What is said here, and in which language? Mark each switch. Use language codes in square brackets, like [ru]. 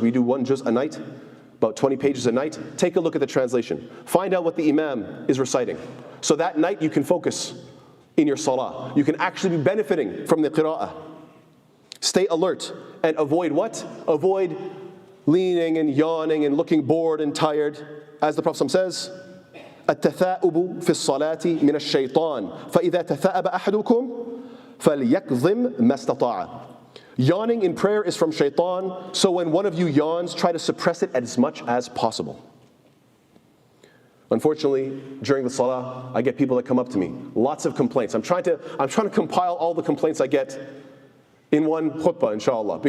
[en] We do 1 juz a night, about 20 pages a night. Take a look at the translation. Find out what the imam is reciting. So that night you can focus in your salah. You can actually be benefiting from the qira'ah. Stay alert and avoid what? Avoid leaning and yawning and looking bored and tired. As the Prophet says, [ar] التثاؤب في الصلاة من الشيطان فإذا تثاءب أحدكم فليكظم ما استطاع. [en] Yawning in prayer is from shaitan, so when one of you yawns, try to suppress it as much as possible. Unfortunately, during the salah, I get people that come up to me, lots of complaints. I'm trying to compile all the complaints I get in one khutbah, inshallah.